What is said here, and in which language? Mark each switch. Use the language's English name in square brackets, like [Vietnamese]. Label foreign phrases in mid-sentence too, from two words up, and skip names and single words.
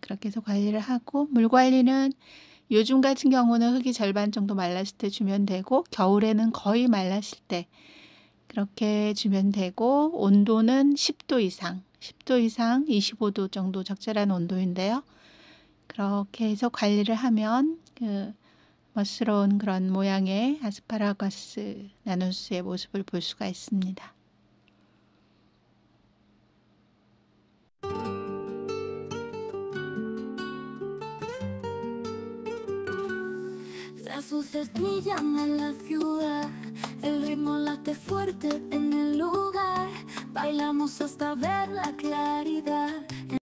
[Korean] 그렇게 해서 관리를 하고, 물 관리는 요즘 같은 경우는 흙이 절반 정도 말랐을 때 주면 되고, 겨울에는 거의 말랐을 때 그렇게 주면 되고, 온도는 10도 이상 25도 정도 적절한 온도인데요. 그렇게 해서 관리를 하면 그 멋스러운 그런 모양의 아스파라거스 나누스의 모습을 볼 수가 있습니다. [Spanish] Las luces brillan en la ciudad, el ritmo late fuerte en el lugar, bailamos hasta ver la claridad.